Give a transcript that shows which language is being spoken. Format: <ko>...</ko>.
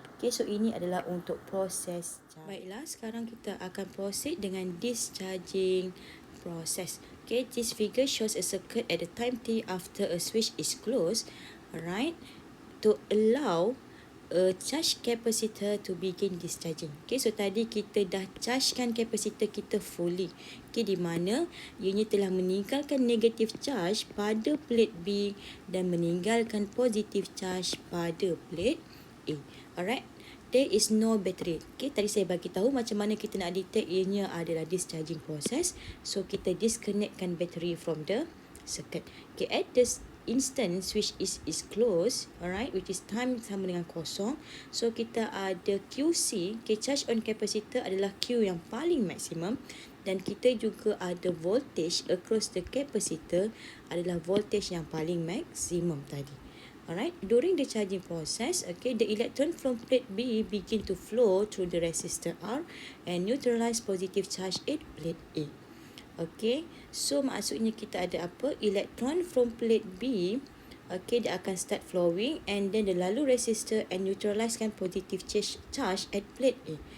<ms>Okay, so ini adalah untuk proses charging. Baiklah, sekarang kita akan proceed dengan discharging process.</ms> <en>Okay, this figure shows a circuit at the time t after a switch is closed, alright, to allow a charge capacitor to begin discharging.</en> <ms>Okay, so tadi kita dah chargekan capacitor kita fully. Okay, di mana ianya telah meninggalkan negative charge pada plate B dan meninggalkan positive charge pada plate A. Alright, there is no battery. Okay, tadi saya bagi tahu macam mana kita nak detect ianya adalah discharging process. So kita disconnectkan battery from the circuit.</ms> <en>Okay, at this instant switch is closed, alright, which is time sama dengan kosong.</en> <ms>So kita ada QC, okay, charge on capacitor adalah Q yang paling maksimum, dan kita juga ada voltage across the capacitor adalah voltage yang paling maksimum tadi.</ms> <en>Alright, during the charging process, okay, the electron from plate B begin to flow through the resistor R and neutralize positive charge at plate A. Okay, so maksudnya kita ada apa? Electron from plate B, okay, dia akan start flowing and then dia lalu resistor and neutralizekan positive charge at plate A.</en>